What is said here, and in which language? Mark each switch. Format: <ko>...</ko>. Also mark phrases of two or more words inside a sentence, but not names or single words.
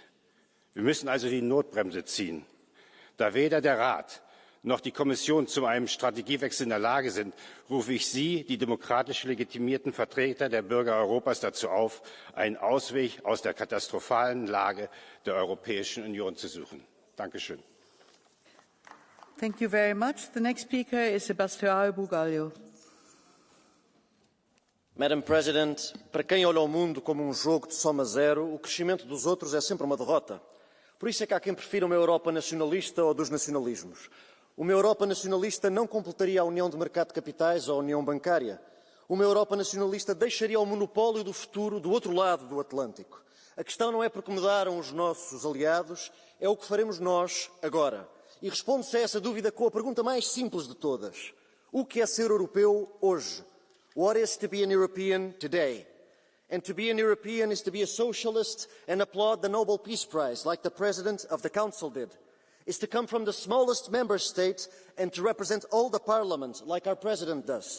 <de>Wir müssen also die Notbremse ziehen. Da weder der Rat noch die Kommission zu einem Strategiewechsel in der Lage sind, rufe ich Sie, die demokratisch legitimierten Vertreter der Bürger Europas, dazu auf, einen Ausweg aus der katastrophalen Lage der Europäischen Union zu suchen. Dankeschön.</de> <en>Thank you very much. The next speaker is Sebastião Bugalho. Madam President,</en> <pt>para quem olha o mundo como um jogo de soma zero, o crescimento dos outros é sempre uma derrota. Por isso é que há quem prefira uma Europa nacionalista ou dos nacionalismos. Uma Europa nacionalista não completaria a União de Mercado de Capitais ou a União Bancária. Uma Europa nacionalista deixaria o monopólio do futuro do outro lado do Atlântico. A questão não é porque mudaram os nossos aliados, é o que faremos nós agora. E responde-se a essa dúvida com a pergunta mais simples de todas. O que é ser europeu hoje?</pt> <en>What is to be an European today? And to be an European is to be a socialist and applaud the Nobel Peace Prize, like the President of the Council did. Is to come from the smallest member state and to represent all the parliament, like our President does.</en>